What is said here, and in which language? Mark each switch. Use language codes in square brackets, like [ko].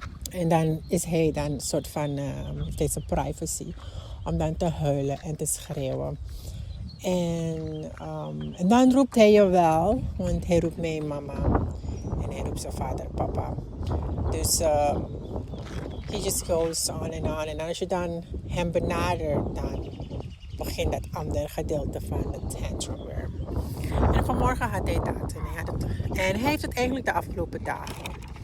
[nl] En dan is hij dan een soort van, heeft hij zijn privacy om dan te huilen en te schreeuwen. En dan roept hij je wel, want hij roept mij mama en hij roept zijn vader papa. [en] Dus he just goes on and on. [nl] En als je dan hem benadert, dan begint dat andere gedeelte van de tantrum weer. En vanmorgen had hij dat. En hij heeft het eigenlijk de afgelopen dagen.